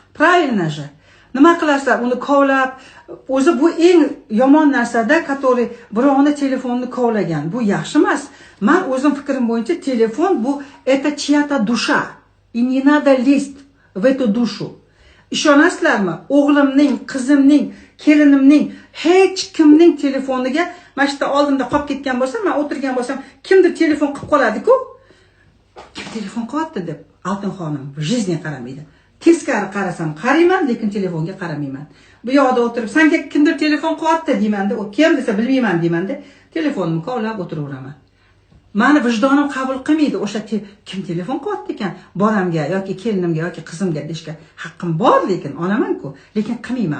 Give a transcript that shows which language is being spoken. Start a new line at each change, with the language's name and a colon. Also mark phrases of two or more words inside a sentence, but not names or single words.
Russian: Правильно же.
Uzbek: Nima qilarsan, uni kovlab, o'zi bu eng yomon narsada, который birovni telefonini kovlagan. Bu yaxshi emas. Men o'zim fikrim bo'yicha telefon bu
Russian: это чья-то душа. И не надо лезть в эту душу.
Uzbek: Ishonasizlarmi? O'g'limning, qizimning, kelinimning, hech kimning telefoniga mana shu oldimda qolib ketgan bo'lsa, men o'tirgan bo'lsam, kimdir telefon qilib qoladi-ku. Kim telefon qilyapti deb, Altun xonim
Russian: в жизни
Uzbek: qaramaydi. Teskari qarasam qarayman, lekin telefonga qaramayman. Bu yoqda o'tirib, senga kimdir telefon qilyapti deyman-da, u kim desa bilmayman deyman-da, telefonimni kovlab o'tiraveraman. Meni vijdonim qabul qilmaydi o'sha kim telefon qilyapti ekan, bolamga yoki kelinimga yoki qizimga deshga haqqim bor, lekin olaman-ku, lekin qilmayman.